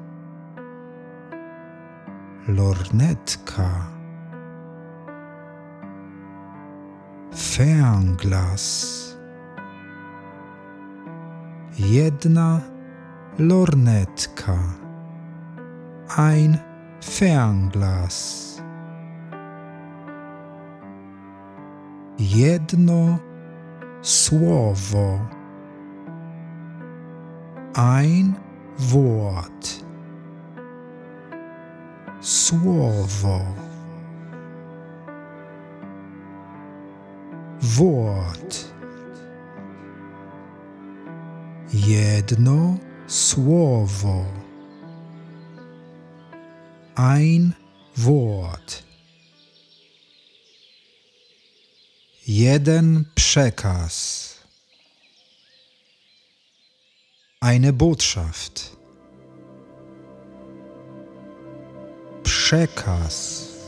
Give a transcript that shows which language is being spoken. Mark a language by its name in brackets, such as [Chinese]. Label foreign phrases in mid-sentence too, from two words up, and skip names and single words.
[Polish] Lornetka. [German] Fernglas. [Polish] Jedna lornetka. [German] Ein Fernglas. [Polish] Jedno słowo. [German] Ein Wort. [Polish] Słowo. Wort. Jedno słowo. [German] Ein Wort. [Polish] Jeden przekaz. [German] Eine Botschaft. [Polish] Przekaz.